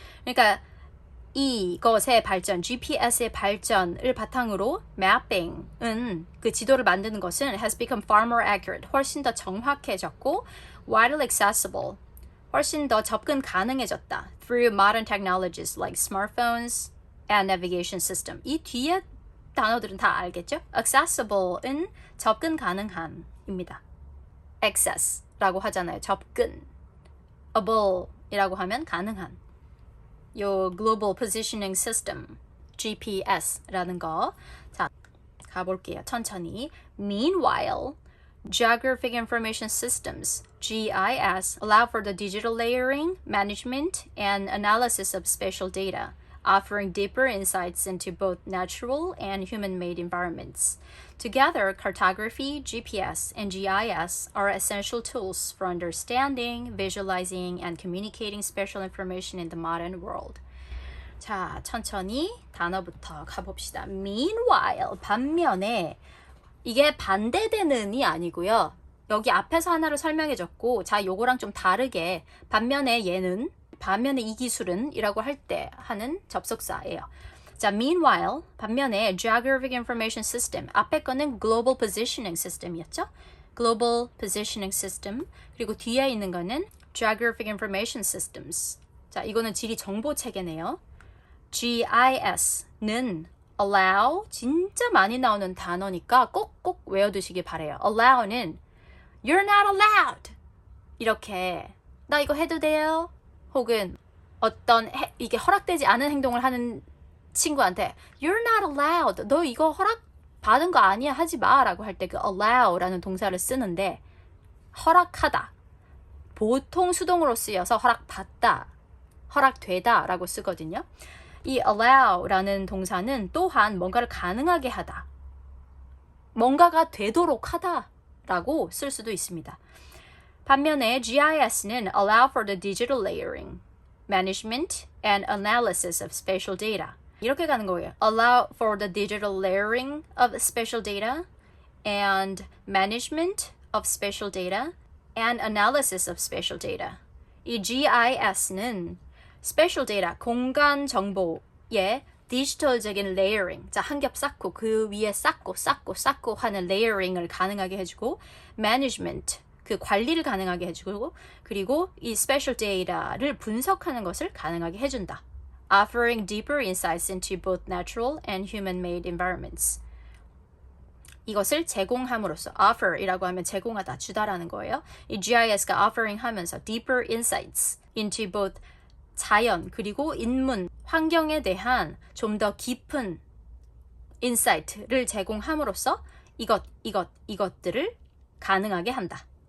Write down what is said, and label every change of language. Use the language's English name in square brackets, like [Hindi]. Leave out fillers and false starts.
[Korean] 그러니까 이것의 발전, GPS의 발전을 바탕으로 mapping은, 그 지도를 만드는 것은 [English] has become far more accurate, [Korean] 훨씬 더 정확해졌고 [English] widely accessible, [Korean] 훨씬 더 접근 가능해졌다 [English] through modern technologies like smartphones and navigation system. [Korean] 이 뒤에 단어들은 다 알겠죠? accessible은 접근 가능한입니다. access라고 하잖아요. 접근. able 이라고 하면 가능한. 요 Global Positioning System, GPS라는 거. 자, 가볼게요. 천천히. [English] Meanwhile, Geographic Information Systems, GIS, allow for the digital layering, management, and analysis of spatial data, offering deeper insights into both natural and human-made environments. Together, cartography, GPS, and GIS are essential tools for understanding, visualizing, and communicating spatial information in the modern world. [Korean] 자, 천천히 단어부터 가봅시다. Meanwhile, 반면에, 이게 반대되는이 아니고요. 여기 앞에서 하나를 설명해줬고, 자, 요거랑 좀 다르게 반면에 얘는, 반면에 이 기술은 이라고 할 때 하는 접속사예요. 자, meanwhile, 반면에 Geographic Information System, 앞에 거는 Global Positioning System이었죠? Global Positioning System, 그리고 뒤에 있는 거는 Geographic Information Systems. 자, 이거는 지리 정보 체계네요. GIS는 allow, 진짜 많이 나오는 단어니까 꼭꼭 외워두시기 바래요. allow는 [English] you're not allowed [Korean] 이렇게, 나 이거 해도 돼요? 혹은 어떤 이게 허락되지 않은 행동을 하는 친구한테 [English] you're not allowed, [Korean] 너 이거 허락 받은 거 아니야, 하지 마 라고 할 때 그 allow라는 동사를 쓰는데, 허락하다, 보통 수동으로 쓰여서 허락받다, 허락되다 라고 쓰거든요. 이 allow라는 동사는 또한 뭔가를 가능하게 하다, 뭔가가 되도록 하다 라고 쓸 수도 있습니다. 반면에 [English] GIS는 allow for the digital layering, management, and analysis of spatial data. [Korean] 이렇게 가는 거예요. [English] Allow for the digital layering of spatial data and management of spatial data and analysis of spatial data. [Korean] 이 GIS는 spatial data, 공간 정보의 디지털적인 layering, 자, 한 겹 쌓고 그 위에 쌓고 하는 layering 을 가능하게 해주고, management, 그 관리를 가능하게 해주고, 그리고 이 spatial data를 분석하는 것을 가능하게 해준다. [English] Offering deeper insights into both natural and human-made environments. [Korean] 이것을 제공함으로써, offer이라고 하면 제공하다, 주다라는 거예요. 이 GIS가 offering 하면서 [English] deeper insights into both [Korean] 자연 그리고 인문, 환경에 대한 좀 더 깊은 insight를 제공함으로써 이것들을 가능하게 한다.